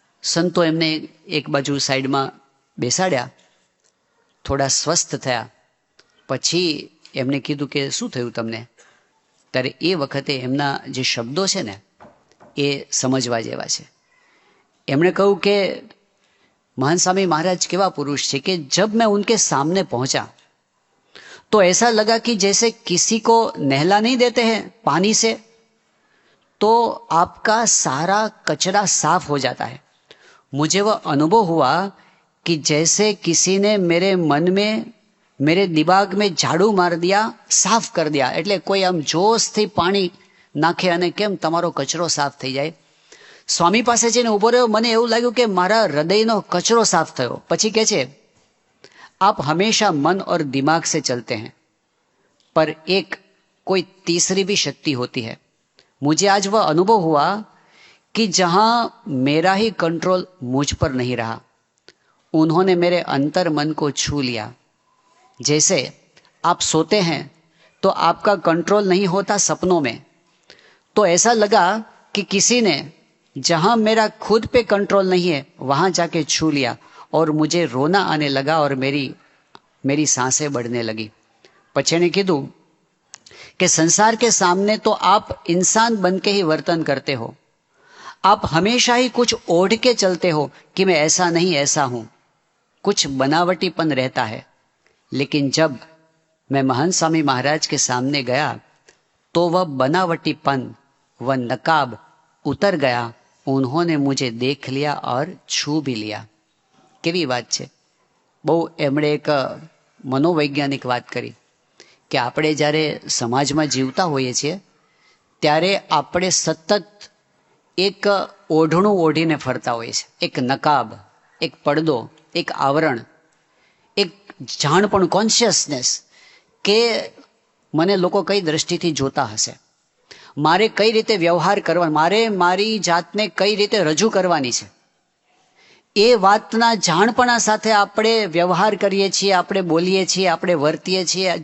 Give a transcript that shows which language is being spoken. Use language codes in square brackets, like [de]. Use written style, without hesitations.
[gu] સંતો એમને એક બાજુ સાઈડમાં બેસાડ્યા, થોડા સ્વસ્થ થયા. પછી એમને કીધું કે શું થયું તમને? ત્યારે એ વખતે એમના જે શબ્દો છે ને એ સમજવા જેવા છે. એમણે કહ્યું કે [hi] महान स्वामी महाराज केवा पुरुष थे कि जब मैं उनके सामने पहुंचा तो ऐसा लगा कि जैसे किसी को नहला नहीं देते हैं पानी से, तो आपका सारा कचरा साफ हो जाता है। मुझे वह अनुभव हुआ कि जैसे किसी ने मेरे मन में, मेरे दिमाग में झाड़ू मार दिया, साफ कर दिया। [gu] એટલે કોઈ આમ જોશથી પાણી નાખે અને કેમ તમારો કચરો સાફ થઈ જાય। સ્વામી પાસે જઈને ઊભો રહ્યો, મને એવું લાગ્યું કે મારા હૃદયનો કચરો સાફ થયો। પછી કહે છે, [hi] आप हमेशा मन और दिमाग से चलते हैं, पर एक कोई तीसरी भी शक्ति होती है। मुझे आज वह अनुभव हुआ कि जहां मेरा ही कंट्रोल मुझ पर नहीं रहा, उन्होंने मेरे अंतर मन को छू लिया। जैसे आप सोते हैं तो आपका कंट्रोल नहीं होता सपनों में, तो ऐसा लगा कि किसी ने जहां मेरा खुद पे कंट्रोल नहीं है वहां जाके छू लिया और मुझे रोना आने लगा और मेरी सांसें बढ़ने लगी. [gu] પછી એને કીધું [hi] कि संसार के सामने तो आप इंसान बन के ही वर्तन करते हो, आप हमेशा ही कुछ ओढ़ के चलते हो कि मैं ऐसा नहीं ऐसा हूं, कुछ बनावटीपन रहता है. लेकिन जब मैं महंत स्वामी महाराज के सामने गया तो वह बनावटीपन, वह नकाब उतर गया. उन्होंने मुझे देख लिया और छू भी लिया. [gu] કેવી વાત છે. બહુ એમણે એક મનોવૈજ્ઞાનિક વાત કરી કે આપણે જ્યારે સમાજમાં જીવતા હોઈએ છીએ ત્યારે આપણે સતત એક ઓઢણું ઓઢીને ફરતા હોઈએ છીએ, એક નકાબ, એક પડદો, એક આવરણ, એક જાણપણ, કોન્શિયસનેસ કે મને લોકો કઈ દ્રષ્ટિથી જોતા હશે, મારે કઈ રીતે વ્યવહાર કરવાનો, મારે મારી જાતને કઈ રીતે રજૂ કરવાની છે, એ વાતના જાણપણા સાથે આપણે વ્યવહાર કરીએ છીએ, આપણે બોલીએ છીએ, આપણે વર્તીએ છીએ.